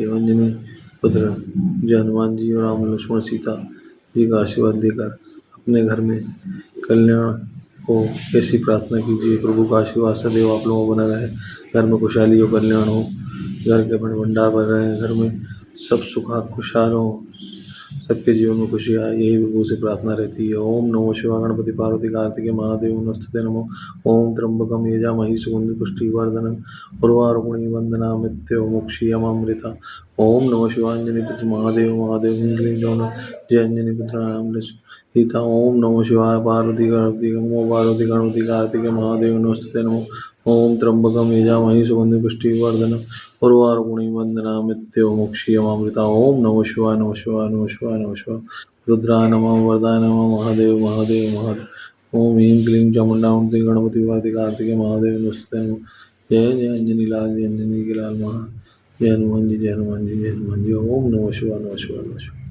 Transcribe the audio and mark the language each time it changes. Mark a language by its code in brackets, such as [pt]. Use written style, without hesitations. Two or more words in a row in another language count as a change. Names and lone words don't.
[hi] अंजनी पुत्र जय हनुमान जी और राम लक्ष्मण सीता जी का आशीर्वाद लेकर अपने घर में कल्याण हो, ऐसी प्रार्थना कीजिए। प्रभु का आशीर्वाद सदैव आप लोगों को बना रहे, घर में खुशहाली हो, कल्याण हो, घर के भंडार भर रहे हैं, घर में सब सुखा खुशहाल हो, सबके जीवन में खुशी आए, यही प्रभु से प्रार्थना रहती है। [sa] ओम नमो शिवाय। गणपति पार्वती कार्तिके महादेव नमस्ते नमो। ओम त्र्यंबकम यजामहे सुगंधि पुष्टिवर्धनम उर्वारुकमिव वंदनामृत्यो मोक्षीयमामृता। ओम नमः शिवाय। [hi] अंजनी पुत्र महादेव महादेव इंद्रिय जय अंजनी पुत्र राम सीता। [sa] ओम नमः शिवाय। पार्वती गणपति नमो पार्वती गणपति कार्तिके महादेव नमस्ते नमो। ओम त्र्यंबकम यजामहे सुगंधि पुष्टिवर्धनम उर्वारुकमिव वंदनामृत्यो मोक्षीयमामृता। ओम नमः शिवाय नमः शिवाय नमः शिवाय नमः शिवाय। रुद्राय नमः वरदाय नमः महादेव महादेव महादेव। ओम ह्रीं क्लीं चामुंडामूर्ति गणपति पार्वती कार्तिके महादेव नमस्ते नमो। [hi] जय जय अंजनी लाल, जय अंजनी के लाल महा। जय हनुमान जी, जय हनुमान जी, जय हनुमान जी। [sa] ओम नमः शिवाय नमः शिवाय नमः शिवाय।